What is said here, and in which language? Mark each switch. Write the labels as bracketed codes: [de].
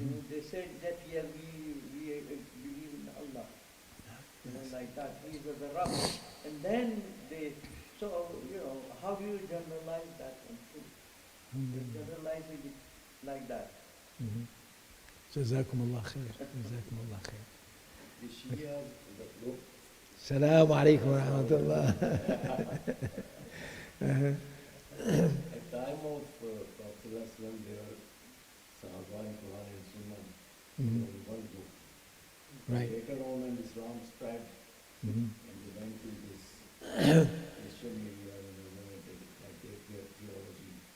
[en] They said that we believe in Allah. Like that. He was a Rabb. And then so how do you generalize that one too? They generalize it like that. Mhm. [ar] جزاكم الله خير جزاكم الله خير [en] The Shia, the group, [ar] السلام عليكم ورحمة الله [en] at time of Prophet ﷺ, there are Sahaba and Quran and Sunnah, Mhm. only one group. Right. Later on when Islam spread, Mhm. and they went to this Christian area, like their theology,